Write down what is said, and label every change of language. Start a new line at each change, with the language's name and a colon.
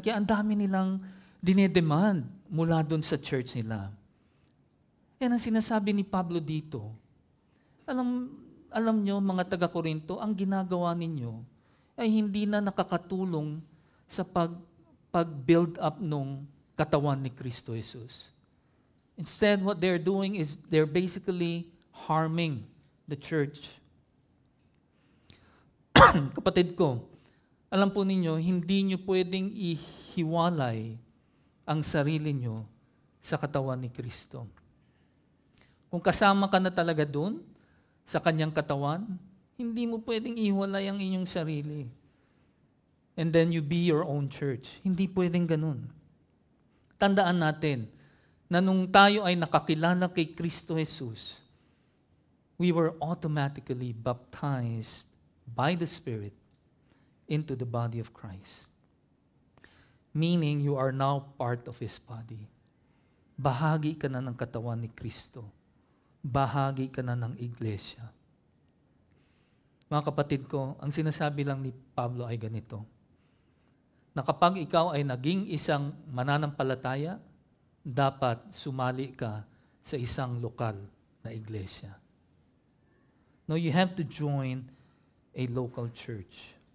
Filipino: Kaya ang dami nilang dinedemand mula dun sa church nila. Yan ang sinasabi ni Pablo dito. Alam nyo, mga taga-Korinto, ang ginagawa ninyo ay hindi na nakakatulong sa pag-build up nung katawan ni Kristo Jesus.
English: Instead, what they're doing is they're basically harming the church.
Filipino: Kapatid ko, alam po ninyo, hindi nyo pwedeng ihiwalay ang sarili nyo sa katawan ni Kristo. Kung kasama ka na talaga doon, sa kanyang katawan, hindi mo pwedeng ihiwalay ang inyong sarili.
English: And then you be your own church.
Filipino: Hindi pwedeng ganun. Tandaan natin na nung tayo ay nakakilala kay Kristo Jesus,
English: we were automatically baptized by the Spirit into the body of Christ. Meaning you are now part of His body.
Filipino: Bahagi ka na ng katawan ni Kristo. Bahagi ka na ng iglesia. Mga kapatid ko, ang sinasabi lang ni Pablo ay ganito, na kapag ikaw ay naging isang mananampalataya, dapat sumali ka sa isang lokal na iglesia.
English: No, you have to join a local church.